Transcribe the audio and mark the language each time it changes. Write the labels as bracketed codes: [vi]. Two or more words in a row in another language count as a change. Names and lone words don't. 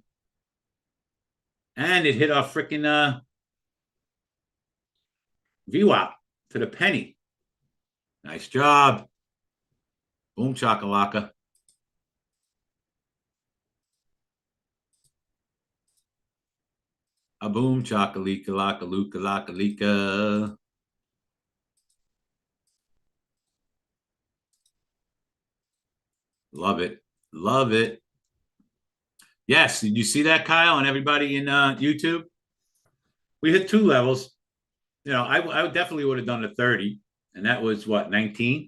[en] And it hit our freaking VWAP to the penny. Nice job. Boom chakalaka. A boom chakalika laka luka laka lika. Love it. Love it. Yes, did you see that, Kyle, and everybody in YouTube? We hit 2 levels. You know, I definitely would have done the 30, and that was what, 19?